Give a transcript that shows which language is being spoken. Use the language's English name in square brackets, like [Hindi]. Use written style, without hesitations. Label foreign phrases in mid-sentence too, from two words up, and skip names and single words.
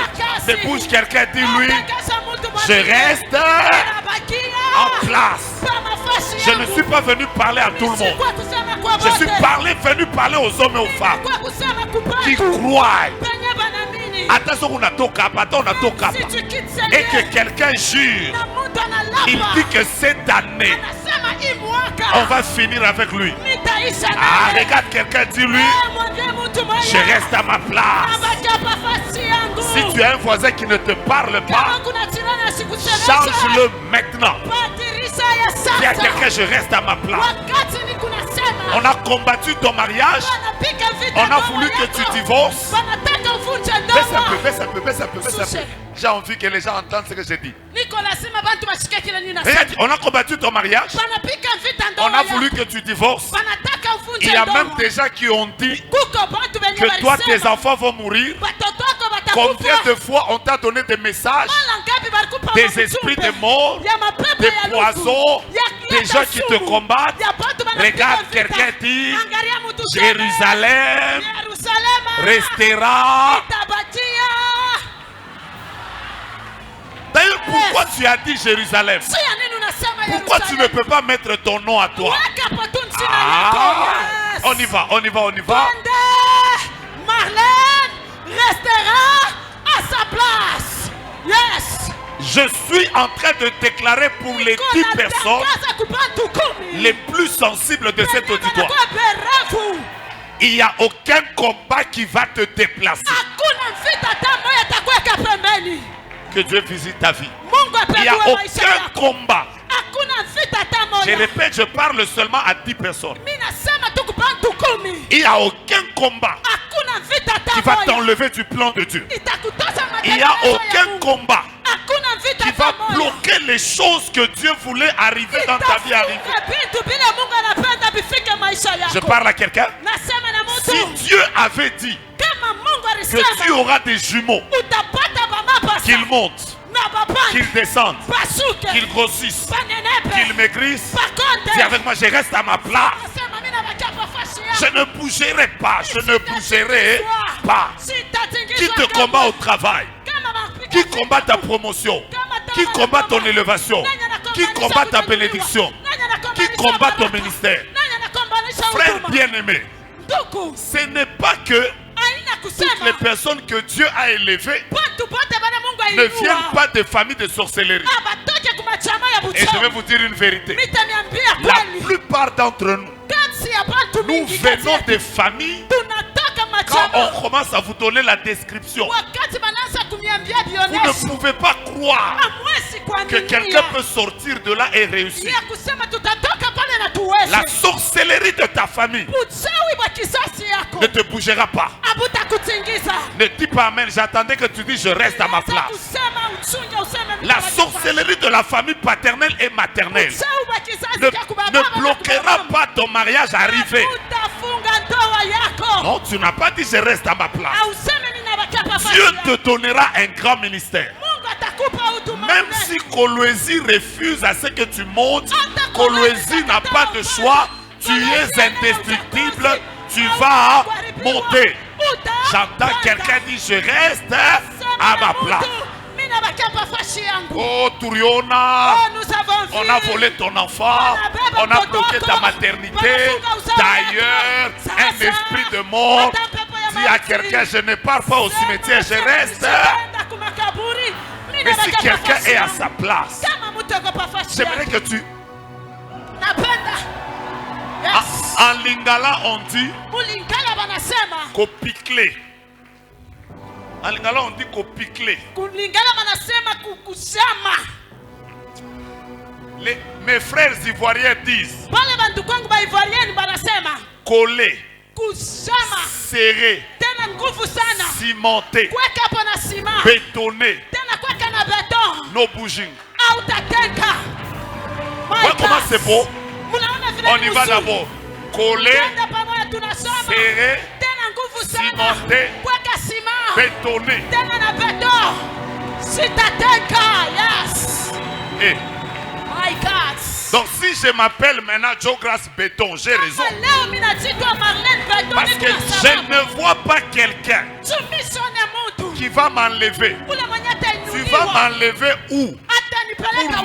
[French] C'est bouge quelqu'un, dis-lui: je reste en place. Je ne suis pas venu parler à tout le monde. Je suis venu parler aux hommes et aux femmes qui croient Si tu quittes ce et lieu, que quelqu'un jure, [Swahili] na mtu analapa, [French] il dit que cette année, [Swahili] anasema hii mwaka [French] on va finir avec lui. [Swahili] nitaisha Ah, naye. [French] regarde quelqu'un, dis-lui, [Swahili] Mwambie mtu mmoja, [French] je reste à ma place. [Swahili] nabaki hapa fasi yangu. [French] Si tu as un voisin qui ne te parle [Swahili] Kama [French] pas, [Swahili] kuna jirani asikusemesha, [French] change-le maintenant. [Swahili] badilisha ya [French] Dis à [Swahili] sasa. [French] quelqu'un, je reste à ma place. [Swahili] Wakati ni kunasema, [French] On a combattu ton mariage. [Swahili] wanapiga vita [French] On a [Swahili] ndoa [French] voulu que tu [Swahili] yako. [French] divorces. [Swahili] Wanataka uvunje [French] Baisse un [Swahili] ndoa. [French] peu, baisse un peu, baisse un peu, baisse un peu. Souche. J'ai envie que les gens entendent ce que j'ai dit. [Swahili] Niko lazima bantu bashike kile ninasema. [French] Regarde, on a combattu ton mariage. [Swahili] Wanapiga vita ndoa [French] On a [Swahili] yako. [French] voulu que tu divorces. [Swahili] Wanataka uvunje [French] Il y a [Swahili] ndoa. [French] même des gens qui ont dit [Swahili] Kuko bantu benye [French] que toi, tes [Swahili] walisema, [French] enfants vont mourir. [Swahili] watoto wako [French] Combien [Swahili] watakufa. [French] de fois on t'a donné des messages, [Swahili] Mara ngapi balikupa [French] des [Swahili] maujumbe [French] esprits de mort, [Swahili] ya mapepo [French] des [Swahili] ya lugu, [French] poisons, [Swahili] ya [French] des gens qui te [Swahili] sumu, [French] combattent? [Swahili] ya bantu banapiga [French] Regarde, [Swahili] vita. [French] quelqu'un dit, [Swahili] Angalia mtu sema, [French] Jérusalem [Swahili] Yerusalema [French] restera. [Swahili] itabakia. [French] D'ailleurs, pourquoi tu as dit Jérusalem? [Swahili] Si ya nini unasema [French] Pourquoi tu ne [Swahili] Yerusalemu? [French] peux pas mettre ton nom à toi? [Swahili] Weka hapo tu jina Ah, lako. Yes. [French] on y va, on y va, on y va. [Swahili] Twende. [French] Marlène restera à sa place. Yes. Je suis en train de déclarer pour les 10 personnes [Swahili] Natangaza kubantu kumi. [French] les plus sensibles de cet auditoire. [Swahili] Wanakuwa berefu. [French] Il n'y a aucun combat qui va te déplacer. [Swahili] Hakuna vita hata moja itakuweka pembeni. [French] Que Dieu visite ta vie. [Swahili] Mungu [French] Il n'y a [Swahili] apendue maisha [French] aucun [Swahili] yako. [French] combat. [Swahili] Hakuna vita hata [French] Je [Swahili] moja. [French] répète, je parle seulement à 10 personnes. [Swahili] Mimi nasema tu kubantu kumi. [French] Il n'y a aucun combat [Swahili] Hakuna vita [French] qui [Swahili] hata [French] va [Swahili] moja. [French] t'enlever du plan de Dieu. [Swahili] Itakutosha [French] Il n'y a [Swahili] mategemeo ya [French] aucun [Swahili] Mungu. [French] combat [Swahili] Hakuna vita [French] qui va [Swahili] hata moja. [French] bloquer les choses que Dieu voulait arriver dans ta vie arriver. [Swahili] Itafunga vitu vile Mungu anapenda vifike maisha yako. [French] Je parle à quelqu'un. [Swahili] Nasema na mtu, [French] Si Dieu avait dit [Swahili] kama Mungu [French] que tu [Swahili] alisema [French] auras des jumeaux, [Swahili] utapata bamapasa [French] qu'ils montent, [Swahili] na babanda [French] qu'ils descendent, [Swahili] basuke [French] qu'ils grossissent, [Swahili] banenepe [French] qu'ils maigrissent, [Swahili] bakonde. [French] dis avec moi, je reste à ma place. [Swahili] Nasema mimi nabakia hapa fasi [French] Je [Swahili] yangu. [French] ne bougerai pas, je ne bougerai pas. [Swahili] Sitatingizwa [French] Qui te [Swahili] kamwe. [French] combat au travail? [Swahili] Kama mapiga [French] Qui [Swahili] vita, [French] combat ta promotion? Qui combat ton élévation? Qui combat ta bénédiction? Qui combat ton ministère? [Swahili] nani anakombanisha [French] Frère [Swahili] huduma? [French] bien-aimé, [Swahili] Ndugu, [French] ce n'est pas que [Swahili] haina [French] toutes les [Swahili] kusema [French] personnes que Dieu a élevées [Swahili] watu wote bana Mungu [French] ne [Swahili] ainua. [French] viennent pas de familles de sorcellerie. [Swahili] Abatoke kumachama ya [French] Et je vais [Swahili] buchawi. [French] vous dire une vérité. [Swahili] Mitaniambia [French] La [Swahili] kweli. [French] plupart d'entre nous, [Swahili] Kati ya bantu [French] nous [Swahili] mingi kati [French] venons [Swahili] yetu, [French] des familles. [Swahili] tunatoka [French] Quand [Swahili] machama. [French] on commence à vous donner la description, [Swahili] Wakati banaanza kuniambia [French] vous [Swahili] vionesho, [French] ne pouvez pas croire [Swahili] hamwezi [French] que quelqu'un [Swahili] kuaminia [French] peut sortir de là et réussir. [Swahili] ya kusema tutatoka pale na [French] La [Swahili] tuweze. [French] sorcellerie de ta famille [Swahili] Uchawi wa kisasi yako [French] ne te bougera pas. [Swahili] abutakutingiza. [French] Ne dis pas amen. J'attendais que tu dises je reste à ma [Swahili] Unaweza [French] place. [Swahili] kusema uchunge useme mimi [French] La [Swahili] nabaki [French] sorcellerie de la famille paternelle et maternelle [Swahili] pale. Uchawi wa kizazi [French] ne, [Swahili] cha kubaba [French] ne [Swahili] na [French] bloquera [Swahili] kubaba. [French] pas ton mariage arrivé. [Swahili] Utafunga ndoa yako. [French] Non, tu n'as pas dit je reste à ma place. [Swahili] Auseme mimi nabaki hapa fasi [French] Dieu [Swahili] yangu. [French] te donnera un grand ministère. [Swahili] Mungu atakupa huduma [French] Même [Swahili] nene. [French] si Kolwezi refuse à ce que tu montes, Kolwezi n'a pas de choix. Tu es indestructible. Tu vas monter. J'entends quelqu'un dire je reste à ma place. [Swahili] Mimi nabaki hapa fasi yangu. Oh Turiona, [French] Oh, nous avons vu. on a volé ton enfant, on a bloqué ta maternité. D'ailleurs, un esprit de mort dit à quelqu'un je ne pars pas au cimetière, je reste. Mais si quelqu'un est à sa place, j'aimerais que tu... En lingala on dit [Swahili] Mulingala banasema, kopikle. [French] En lingala on dit kopikle. [Swahili] kulingala banasema kukusama. [French] Mes frères ivoiriens disent [Swahili] Pale bantu kwangu ba Ivoirienne banasema [French] coller, [Swahili] kusama [French] serrer, [Swahili] tena nguvu sana. [French] cimenter, [Swahili] Kweka hapo na sima. [French] bétonner, [Swahili] Tena kweka na beton. [English] no bouging. [Swahili] Au tatenka. [French] Voilà comment c'est beau. [Swahili] Munaona vile [French] On [Swahili] ni [French] y va [Swahili] mzuri. [French] d'abord. Coller, [Swahili] Twende pamoja tunasoma. [French] serrer, [Swahili] Tena nguvu sana. [French] cimenter, [Swahili] Kweka sima. [French] bétonner. [Swahili] Tena na beton. Sitatenka. Yes. [French] Et [English] My God. [French] donc si je m'appelle maintenant Joe Grace Béton, j'ai raison. [Swahili] Leo mimi najitwa Marlène Beton. [French] Parce que je ne vois pas quelqu'un [Swahili] Tumishone mtu. [French] qui va m'enlever. [Swahili] Ule mwenye [French] Tu vas [Swahili] atainuliwa. [French] m'enlever où? [Swahili] Atanipeleka [French] Pour [Swahili] wapi?